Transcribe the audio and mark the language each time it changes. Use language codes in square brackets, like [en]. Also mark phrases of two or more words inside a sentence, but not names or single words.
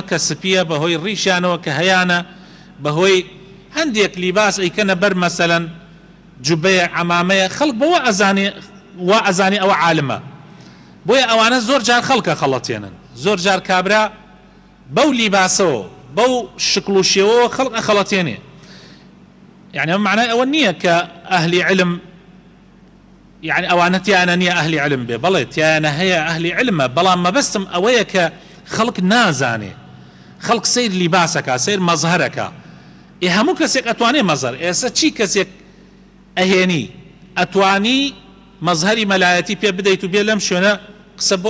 [ckb] کە سپیە بەهۆی ڕیشیانەوە کە هەیانە بەهۆی هەندێک لیباس ئەیکەنە بەر مەسەلەن جوبەیە عەمامەیە خەڵک بەوە ئەزانێ وا ئەزانی ئەوە عالمە بۆیە ئەوانە زۆر جار خەڵکە خەڵەتێنن زۆر جار کابرا بەو لیباسەوە بەو شکل و شێوەوە خەڵک ئەخەڵەتێنێ [ar] يعني معناه [ckb] ئەوە نییە کە ئەهلی علم يعني ئەوانە تیانە نییە ئەهلی علم بێ بەڵێ تیانە هەیە ئەهلی علمە بەڵام مەبەستم ئەوەیە کە خەڵک نازانێ خەڵک سیر لیباسەکە سیر مەزهەرەکە هەموو کەسێک ئەتوانێ مەزهەر ئێستا چی کەسێک ئەهێنی ئەتوانی مەزهەری مەلایەتی پێ بدەیت و بێ لەم شوێنە قسە بۆ